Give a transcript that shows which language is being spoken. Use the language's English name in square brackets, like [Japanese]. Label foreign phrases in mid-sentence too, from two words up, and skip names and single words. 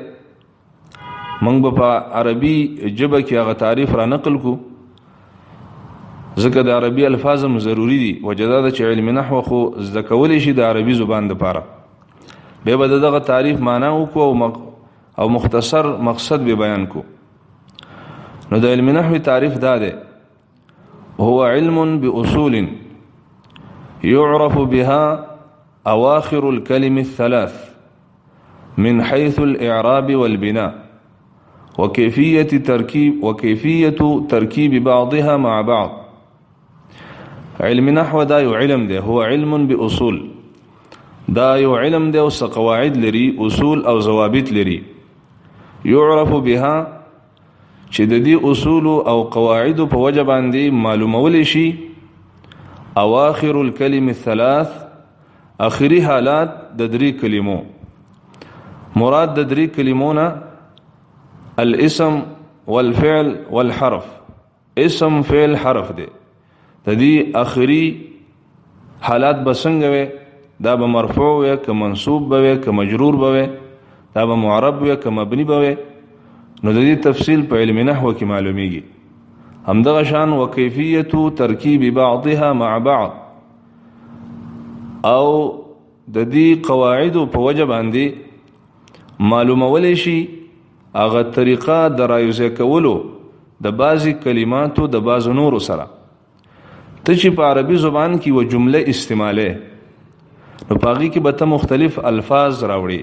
[Pashto] موږ به په عربي ژبه کې هغه تعریف را نقل کو، ځکه د عربي الفاظ هم ضروری دي. وجدا ده چې علم نحو خو زده کولی شي د عربي زبان دپاره، بیا به دغه تعریف معنا وکړو او مختصر مقصد به بیان کو. نو د علم نحو تعریف دا ده: [Arabic] هو علم بأصول يعرف بها أواخر الكلم الثلاث من حيث الإعراب والبناء وكيفية تركيب بعضها مع بعض. [Pashto] علم نحو دا یو علم ده، [Arabic] هو علم بأصول، [Pashto] دا یو علم ده او قواعد لري، اصول او ضوابط لري. [Arabic] يعرف بها [Pashto] چې د دې اصول او قواعد په وجه باندې معلومول شي [Arabic] اواخر الكلم الثلاث، [Pashto] اخري حالات د درې کلمو. مراد د درې کلمونه [Arabic] الاسم والفعل والحرف. [Pashto] اسم فعل حرف ده، د دې اخري حالات بسنګ وي، دا به مرفوع وي که منصوب به وي که مجرور به وي، دا به معرب وي که مبني به وي. نو د دې تفصیل په علم نحو کې معلومیږي. همدغه شان [Arabic] وکیفیت ترکیب بعضها مع بعض، [Pashto] او د دې قواعد په وجه باندې معلومول شي هغه طریقه د رایوځای کولو د بعضی کلماتو د بعضو نورو سره. ته چې په عربي زبان کې و جمله استعماله، نو پاغي کې به ته مختلف الفاظ راوړي.